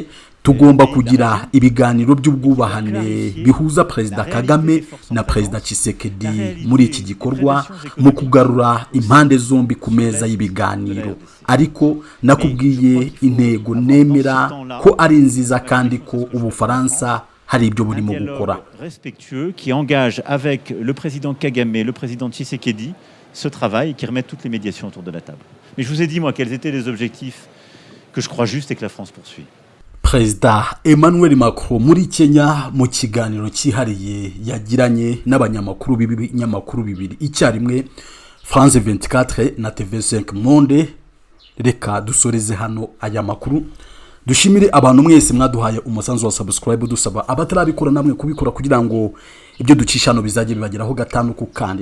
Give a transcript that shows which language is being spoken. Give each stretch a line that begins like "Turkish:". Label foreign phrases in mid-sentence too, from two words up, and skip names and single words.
Kinyarwanda: Tugomba kugira ibiganiro by'ubwubahane bihuza Perezida Kagame na Perezida Tshisekedi muri iki gikorwa mu kugarura impande zombi ku meza y'ibiganiro. Ariko nakubwiye intego nemera ko ari nziza kandi ko Ubufaransa hari ibyo burimo gukora.
French: Respectueux qui engage avec le président Kagame, le président Tshisekedi ce travail, qui remet toutes les médiations autour de la table. Mais je vous ai dit moi quels étaient les objectifs que je crois juste et que la France poursuit.
Kinyarwanda: Perezida Emmanuel Macron muri Kenya mu kiganiro cyihariye yagiranye n'abanyamakuru b'ibinyamakuru bibiri icyarimwe, France 24 na TV5 Monde. Reka dusoreze hano aya makuru. Dushimire abantu mwese mwaduhaye umusanzu wa subscribe, dusaba abatarabikora namwe kubikora kugira ngo ibyo ducishano bizajye bibageraho gatanu ku kandi.